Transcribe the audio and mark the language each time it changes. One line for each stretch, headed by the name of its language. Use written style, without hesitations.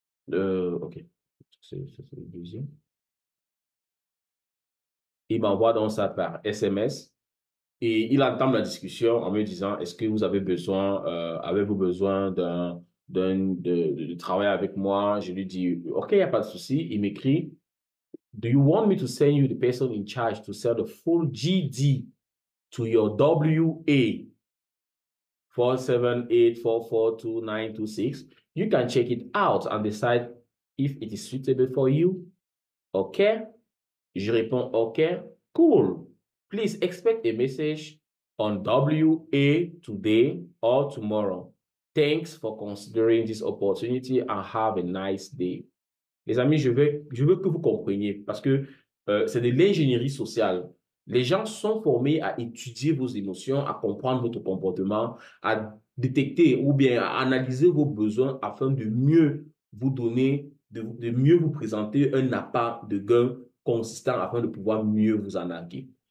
French: Ok, c'est le deuxième. Il m'envoie donc ça par SMS. Et il entame la discussion en me disant, est-ce que vous avez besoin, avez-vous besoin de travailler avec moi? Je lui dis, OK, il n'y a pas de souci. Il m'écrit,
English: do you want me to send you the person in charge to sell the full GD to your WA 478442926? You can check it out and decide if it is suitable for you. OK?
French: Je réponds,
English: OK, cool. Please expect a message on WA today or tomorrow. Thanks for considering this opportunity and have a nice day.
French: Les amis, je veux que vous compreniez parce que c'est de l'ingénierie sociale. Les gens sont formés à étudier vos émotions, à comprendre votre comportement, à détecter ou bien à analyser vos besoins afin de mieux vous donner, de mieux vous présenter un appât de gain consistant afin de pouvoir mieux vous en arquer.